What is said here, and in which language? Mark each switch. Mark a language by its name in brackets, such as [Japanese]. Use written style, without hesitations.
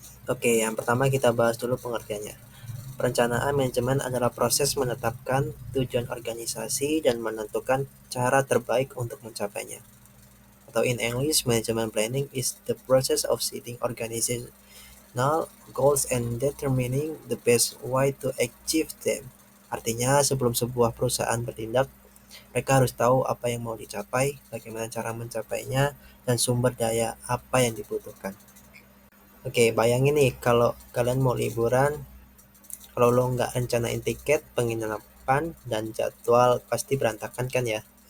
[Indonesian] Oke, yang pertama kita bahas dulu pengertiannya. Perencanaan manajemen adalah proses menetapkan tujuan organisasi dan menentukan cara terbaik untuk mencapainya. [English] Atau in English, management planning is the process of setting organizational goals and determining the best way to achieve them. [Indonesian] Artinya, sebelum sebuah perusahaan bertindak, mereka harus tahu apa yang mau dicapai, bagaimana cara mencapainya, dan sumber daya apa yang dibutuhkan. Oke, bayangin nih kalau kalian mau liburan, kalau lo nggak rencanain tiket, penginapan, dan jadwal pasti berantakan kan ya?